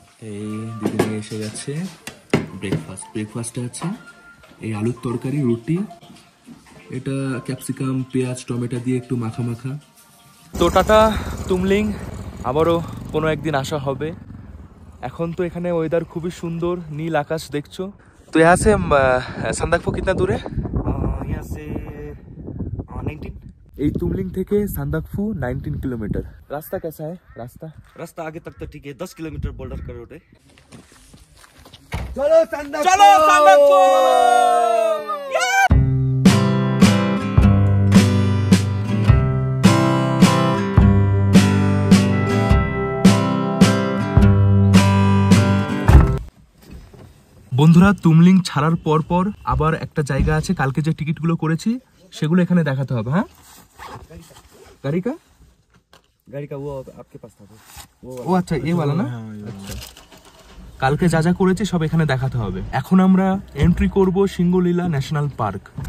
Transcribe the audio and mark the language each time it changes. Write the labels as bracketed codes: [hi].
[bn] এই দিদি নিয়ে এসে গেছে ব্রেকফাস্টে আছে এই আলুর তরকারি, রুটি, এটা ক্যাপসিকাম, পেঁয়াজ, টমেটো দিয়ে একটু মাখা মাখা। তো টাটা তুমলিং, আবারও কোনো একদিন আসা হবে। এখন তো এখানে ওয়েদার খুবই সুন্দর, নীল আকাশ দেখছো। [hi] তো यहाँ से সান্দাকফু कितना दूर है? यहाँ से 19। [bn] এই তুমলিং থেকে সান্দাকফু 19 किलोमीटर। [hi] रास्ता कैसा है? रास्ता आगे तक तो ठीक है, 10 किलोमीटर बोल्डर का रोड है। [bn] চলো সান্দাকফু। বন্ধুরা তুমলিং ছাড়ার পর আবার একটা জায়গা আছে, কালকে যে টিকিটগুলো করেছি সেগুলো এখানে দেখাতে হবে। [hi] হ্যাঁ, গাড়ি का वो आपके पास था वो अच्छा, ये वाला ना। अच्छा [bn] কালকে যা যা করেছি সব এখানে দেখাতে হবে। এখন আমরা এন্ট্রি করব সিঙ্গলীলা ন্যাশনাল পার্ক।